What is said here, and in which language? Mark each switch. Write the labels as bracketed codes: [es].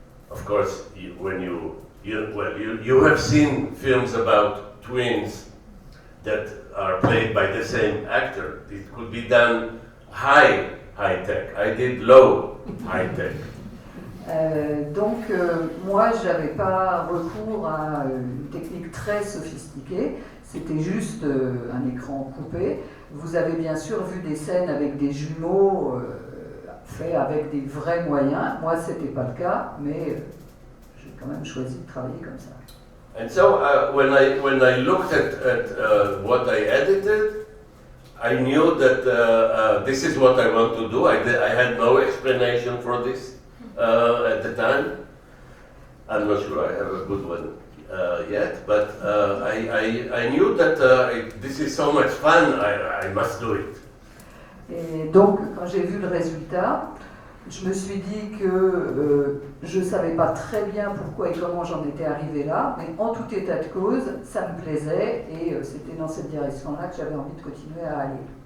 [en] Of course, when you have seen films about twins that are played by the same actor. It could be done high tech. I did low high tech. [fr] Donc moi j'avais pas recours à une technique très sophistiquée, c'était juste un écran coupé. Vous avez bien sûr vu des scènes avec des jumeaux faits avec des vrais moyens. Moi c'était pas le cas, mais j'ai quand même choisi de travailler comme ça. [en] And so when I looked at what I edited, I knew that this is what I want to do. I had no explanation for this at the time. I'm not sure I have a good one yet, but I knew that this is so much fun, I must do it. [fr] Et donc, quand j'ai vu le résultat, je me suis dit que je ne savais pas très bien pourquoi et comment j'en étais arrivé là, mais en tout état de cause, ça me plaisait et c'était dans cette direction-là que j'avais envie de continuer à aller.